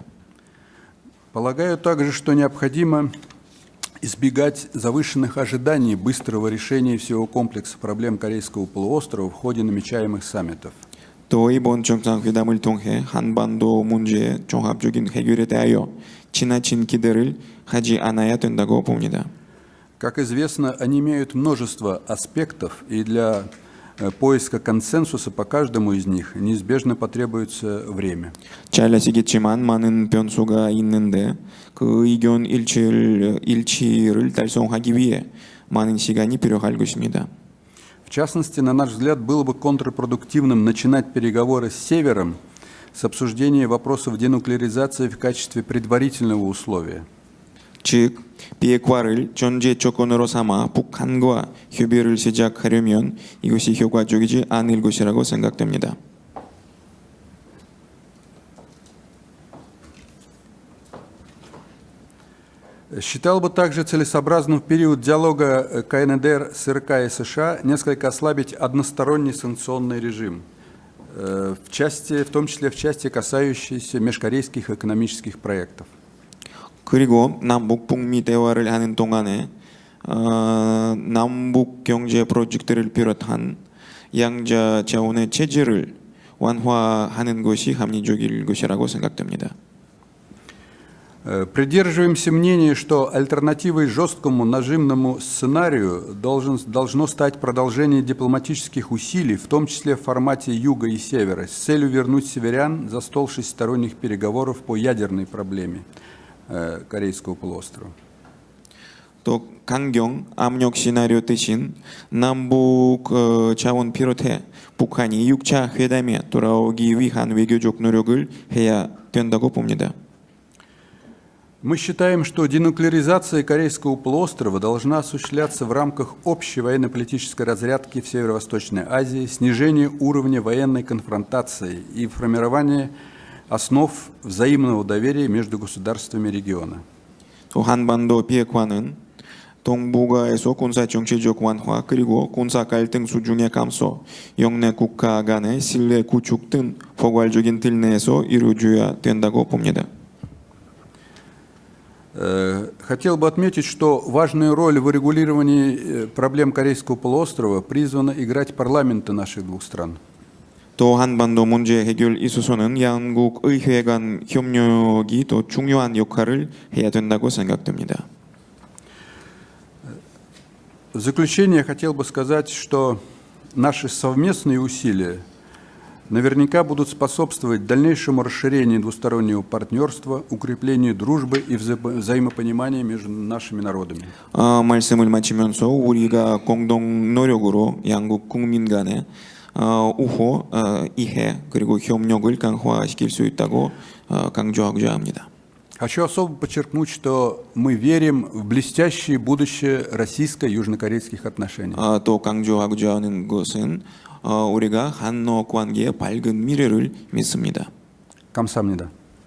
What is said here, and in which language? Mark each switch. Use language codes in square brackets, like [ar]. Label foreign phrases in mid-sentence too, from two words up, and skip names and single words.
[ru] Полагаю также, что необходимо избегать завышенных ожиданий быстрого решения всего комплекса проблем Корейского полуострова в ходе намечаемых саммитов. [ko] 또 이번 정상회담을 통해 한반도 문제의 종합적인 해결에 대하여 지나친 기대를 하지 않아야 된다고 봅니다. [ru] Как известно, они имеют множество аспектов, и для поиска консенсуса по каждому из них неизбежно потребуется время. [ko] 잘 아시겠지만 많은 변수가 있는데 그 의견 일치를 달성하기 위해 많은 시간이 필요할 것입니다. [ru] В частности, на наш взгляд, было бы контрпродуктивным начинать переговоры с Севером с обсуждения вопросов денуклеаризации в качестве предварительного условия. [ko] 즉 비핵화를 전제 조건으로 삼아 북한과 협의를 시작하려면 이것이 효과적이지 않을 것이라고 생각됩니다. [ru] Считал бы также целесообразным в период диалога КНДР с РК и США несколько ослабить односторонний санкционный режим, в том числе в части, касающейся межкорейских экономических проектов. [ko] 그리고 남북 북미 대화를 하는 동안에 남북 경제 프로젝트를 비롯한 양자 자원의 체제를 완화하는 것이 합리적일 것이라고 생각됩니다. [ru] Придерживаемся мнения, что альтернативой жесткому нажимному сценарию должно стать продолжение дипломатических усилий, в том числе в формате Юга и Севера, с целью вернуть северян за стол шестисторонних переговоров по ядерной проблеме Корейского полуострова. [ko] 또 강경 압력 시나리오 대신 남북 자원 비롯해 북한이 6차 회담에 돌아오기 위한 외교적 노력을 해야 된다고 봅니다. [ru] Мы считаем, что денуклеаризация Корейского полуострова должна осуществляться в рамках общей военно-политической разрядки в Северо-Восточной Азии, снижения уровня военной конфронтации и формирования основ взаимного доверия между государствами региона. [ko] 또 한반도 비핵화는 동북아에서 군사 정치적 완화 그리고 군사 갈등 수준의 감소, 영내 국가 간의 신뢰 구축 등 포괄적인 틀 내에서 이루어져야 된다고 봅니다. [ru] Хотел бы отметить, что важную роль в урегулировании проблем Корейского полуострова призваны играть парламенты наших двух стран. [ko] 또 한반도 문제 해결 있어서는 양국 의회 간 협력이 더 중요한 역할을 해야 된다고 생각됩니다. [ru] В заключение я хотел бы сказать, что наши совместные усилия наверняка будут способствовать дальнейшему расширению двустороннего партнерства, укреплению дружбы и взаимопонимания между нашими народами. [ko] 말씀을 마치면서 우리가 공동 노력으로 양국 국민 간의 우호, 이해 그리고 협력을 강화시킬 수 있다고 강조하고자 합니다. [ru] Хочу особо подчеркнуть, что мы верим в блестящее будущее российско-южнокорейских отношений. [ko] 또 강조하고자 하는 것은 우리가 한러 관계의 밝은 미래를 믿습니다. 감사합니다.